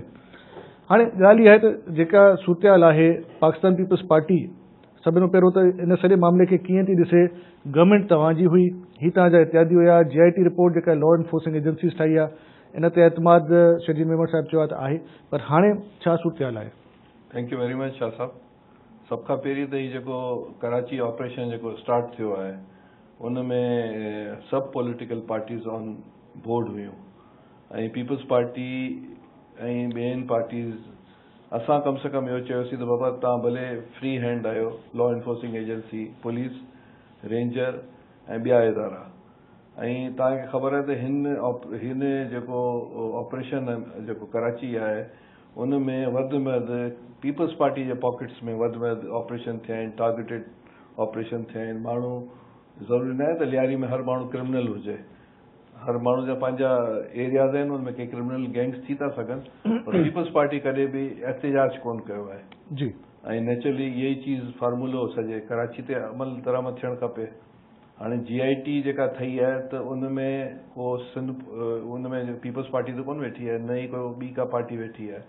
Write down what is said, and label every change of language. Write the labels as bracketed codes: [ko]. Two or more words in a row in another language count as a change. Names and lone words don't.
[sd] हाणे ॻाल्हि इहा आहे त जेका सूरत हाल आहे, पाकिस्तान पीपल्स पार्टी सभिनि खां पहिरियों त इन सॼे मामले खे कीअं थी ॾिसे। गवर्नमेंट तव्हांजी हुई, ही तव्हांजा इत्यादी हुया, JIT रिपोर्ट जेका [en] law enforcing agencies [sd] ठाही आहे, इन ते एतमाद शजीर मेमन साहब चयो आहे त आहे, पर हाणे छा सूरत हाल आहे? [en] Thank you very much Shah Sahab. [sd] सभ खां पहिरीं त ही जेको कराची ऑपरेशन जेको स्टार्ट थियो आहे उन में सभु [en] political parties on board [sd] हुयूं ऐं पीपल्स पार्टी ऐं ॿियनि पार्टीज़। असां कम से कम इहो चयोसीं त बाबा तव्हां भले [en] free hand [sd] आहियो, [en] law enforcing agency, [sd] पुलिस, रेंजर ऐं ॿिया इदारा, ऐं तव्हांखे ख़बर आहे त हिन जेको ऑपरेशन जेको कराची आहे उन में वधि में वधि पीपल्स पार्टी जे पॉकेट्स में वधि में वधि ऑपरेशन थिया आहिनि, [en] targeted operation [sd] थिया आहिनि। माण्हू ज़रूरी न आहे त लियारी में हर माण्हू क्रिमिनल हुजे, हर माण्हू जा पंहिंजा एरियाज़ आहिनि, उनमें के [en] criminal gangs [sd] थी था सघनि, पर पीपल्स पार्टी कॾहिं बि एहतिजाज कोन कयो आहे जी। ऐं नेचुरली इहा ई चीज़ फार्मूलो सॼे कराची ते अमल दरामद थियणु खपे। हाणे JIT जेका ठही आहे त उनमें को सिंध उनमें पीपल्स पार्टी त कोन वेठी आहे, न ई को ॿी का पार्टी वेठी आहे।